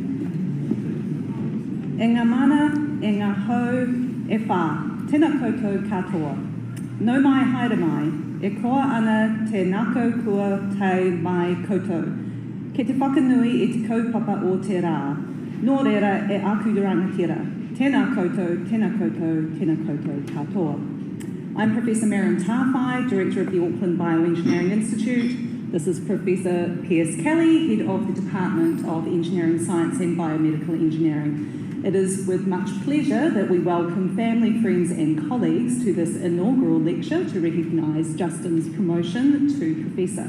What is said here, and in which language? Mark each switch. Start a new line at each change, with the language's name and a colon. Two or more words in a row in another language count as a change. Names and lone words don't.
Māori: E ngā mana, e ngā hau, e whā, tēnā koutou katoa. Nau mai haere mai, e koa ana te nākau kua tau mai koutou. Ke te whakanui e te kaupapa o te rā. Nō reira e aku rangatira. Tēnā koutou, tēnā koutou, tēnā koutou katoa.
English: I'm Professor Merrin Tawhai, Director of the Auckland Bioengineering Institute. This is Professor Piers Kelly, Head of the Department of Engineering, Science and Biomedical Engineering. It is with much pleasure that we welcome family, friends and colleagues to this inaugural lecture to recognise Justin's promotion to Professor.